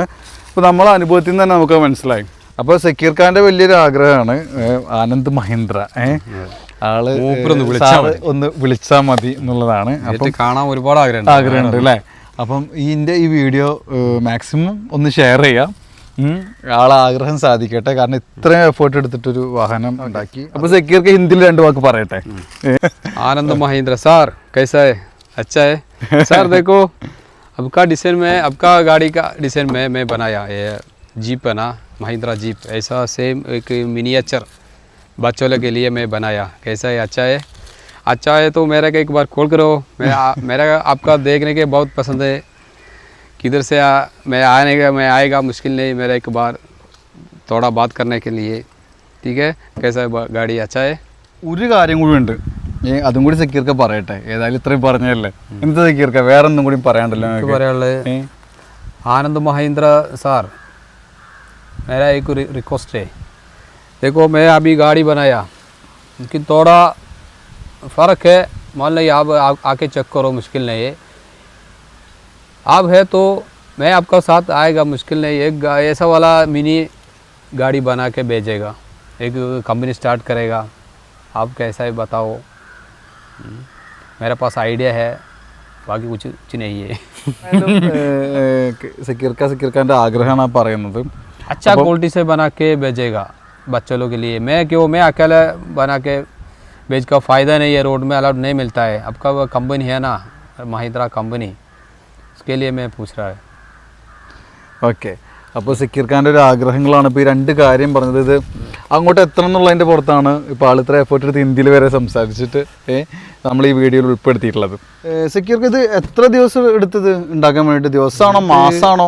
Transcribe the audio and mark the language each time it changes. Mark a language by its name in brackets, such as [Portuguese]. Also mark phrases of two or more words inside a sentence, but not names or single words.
[Malayalam] അപ്പോൾ നമ്മളെ അനുഭവത്തിൽ നിന്ന് തന്നെ നമുക്ക് മനസ്സിലായി. അപ്പോൾ സക്കീർ ഖാന്റെ വലിയൊരു ആഗ്രഹമാണ് ആനന്ദ് മഹീന്ദ്ര ആള് ഒന്ന് വിളിച്ചാൽ മതി എന്നുള്ളതാണ്. അപ്പം കാണാൻ ഒരുപാട് ആഗ്രഹമുണ്ട് അല്ലേ. അപ്പം ഇതിൻ്റെ ഈ വീഡിയോ മാക്സിമം ഒന്ന് ഷെയർ ചെയ്യാം. ആളെ ആഗ്രഹം സാധിക്കട്ടെ. കാരണം ഇത്രയും എഫേർട്ട് എടുത്തിട്ടൊരു വാഹനം ഉണ്ടാക്കി. അപ്പോൾ സക്കീർക്ക് ഹിന്ദിയിൽ 2 വാക്ക് പറയട്ടെ. [Hindi] आनंद महिंद्रा सर कैसा है? अच्छा है सर। देखो आपका डिज़ाइन में, आपका गाड़ी का डिज़ाइन में मैं बनाया ये जीप है ना, महिंद्रा जीप। ऐसा सेम एक मिनिएचर बच्चों के लिए मैं बनाया। कैसा है? अच्छा है। अच्छा है तो मेरा का एक बार कॉल करो। मेरा आपका देखने के बहुत पसंद है। किधर से मैं आएगा मुश्किल नहीं। मेरा एक बार थोड़ा बात करने के लिए, ठीक है? कैसा है गाड़ी? अच्छा है। [Malayalam] ഒരു കാര്യം കൂടി ഉണ്ട്, അതും കൂടി സക്കീർക്ക് പറയട്ടെ. ഏതായാലും ഇത്രയും പറഞ്ഞല്ലേ. എന്താ സക്കീർക്ക് വേറെ ഒന്നും കൂടി പറയാണ്ടല്ലോ? [Hindi] आनंद महिंद्रा सर मेरा एक रिक्वेस्ट है। देखो मैं अभी गाड़ी बनाया, लेकिन थोड़ा फ़र्क है। मान लो आप आके चेक करो, मुश्किल नहीं है। आप है तो मैं आपका साथ आएगा, मुश्किल नहीं। एक ऐसा वाला मिनी गाड़ी बना के भेजेगा, एक [English] company start [Hindi] करेगा। आप कैसा है बताओ। मेरे पास आइडिया है, बाकी कुछ नहीं है। [Malayalam] സക്കീർ ഖാന്റെ ആഗ്രഹമാണ് പറയുന്നത്. [Hindi] अच्छा क्वालिटी से बना के भेजेगा बच्चों लोग के लिए। मैं अकेला बना के भेज का फ़ायदा नहीं है। रोड में अलाउड नहीं मिलता है। आपका वो कंपनी है ना, महिंद्रा कंपनी, उसके लिए मैं पूछ रहा है। [Malayalam] ഓക്കെ. അപ്പോൾ സക്കീർ ഖാൻ്റെ ഒരു ആഗ്രഹങ്ങളാണ് ഇപ്പോൾ ഈ 2 കാര്യം പറഞ്ഞത്. ഇത് അങ്ങോട്ട് എത്തണം എന്നുള്ളതിൻ്റെ പുറത്താണ് ഇപ്പോൾ ആൾ ഇത്ര എഫേർട്ട് എടുത്ത് ഹിന്ദിയിൽ വരെ സംസാരിച്ചിട്ട് നമ്മൾ ഈ വീഡിയോയിൽ ഉൾപ്പെടുത്തിയിട്ടുള്ളത്. സക്കീർക്ക് ഇത് എത്ര ദിവസം എടുത്തത് ഉണ്ടാക്കാൻ വേണ്ടിയിട്ട്? ദിവസമാണോ മാസമാണോ?